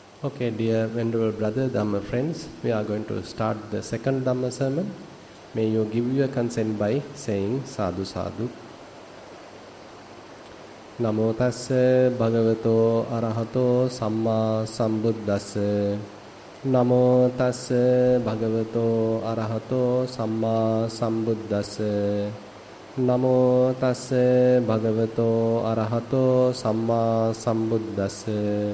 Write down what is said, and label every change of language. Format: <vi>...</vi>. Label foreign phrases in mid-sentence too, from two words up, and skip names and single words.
<en>Okay, dear venerable brother, Dhamma friends, we are going to start the second Dhamma sermon. May you give your consent by saying</en> <pi>sadhu sadhu. Namo tassa bhagavato arahato samma sambuddhassa. Namo tassa bhagavato arahato samma sambuddhassa. Namo tassa bhagavato arahato samma sambuddhassa.</pi>